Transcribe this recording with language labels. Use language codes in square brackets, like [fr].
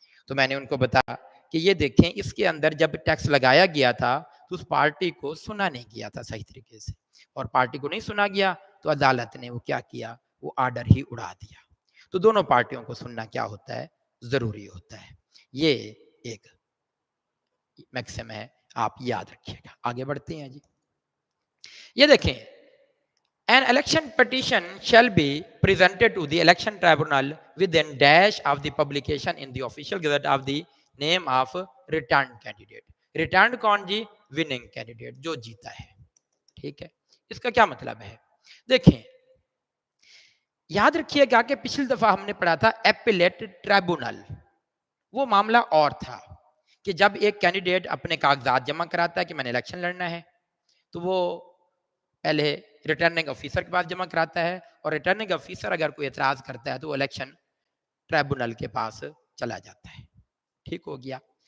[hi] तो मैंने उनको बताया कि ये देखें, इसके अंदर जब टैक्स लगाया गया था तो उस पार्टी को सुना नहीं गया था सही तरीके से, और पार्टी को नहीं सुना गया तो अदालत ने वो क्या किया, वो आर्डर ही उड़ा दिया। तो दोनों पार्टियों को सुनना क्या होता है, जरूरी होता है। ये एक मैक्सिम है, आप याद रखिएगा। आगे बढ़ते हैं जी। ये देखें, [en] an election petition shall be presented to the election tribunal within dash of the publication in the official gazette of the name of returned candidate। [hi] returned कौन जी, winning candidate, जो जीता है। ठीक है, इसका क्या मतलब है? देखें, याद रखिएगा कि पिछली दफा हमने पढ़ा था एपिलेट ट्राइब्यूनल। वो मामला और था कि जब एक कैंडिडेट अपने कागजात जमा कराता है कि मैंने इलेक्शन लड़ना है, तो वो पहले रिटर्निंग ऑफिसर के पास जमा कराता है, और रिटर्निंग ऑफिसर अगर कोई एतराज करता है तो वो इलेक्शन ट्राइब्यूनल के पास चला जाता है। ठीक हो गया।